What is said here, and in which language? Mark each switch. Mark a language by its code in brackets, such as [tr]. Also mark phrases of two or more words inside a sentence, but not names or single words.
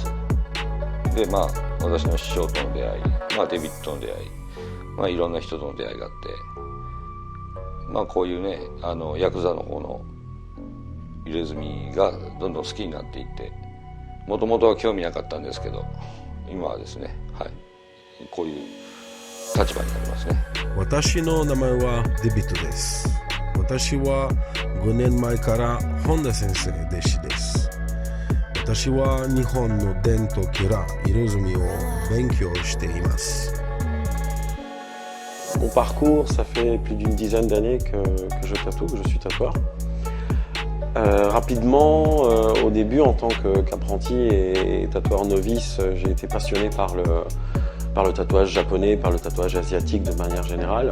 [ja] で私の師匠との出会い、デビッドの出会い、いろんな人との出会いがあって、こういうねヤクザの方の入れ墨がどんどん好きになっていって、もともとは興味なかったんですけど、今はですね、こういう立場になりますね。私の名前はデビッドです。私は5年前から本田先生弟子です。私は日本の伝統から色墨を勉強しています。 [fr] Mon parcours, ça fait plus d'une dizaine d'années que je tatoue, que je suis tatoueur. Rapidement, au début, en tant qu'apprenti et tatoueur novice, j'ai été passionné par le tatouage japonais, par le tatouage asiatique de manière générale.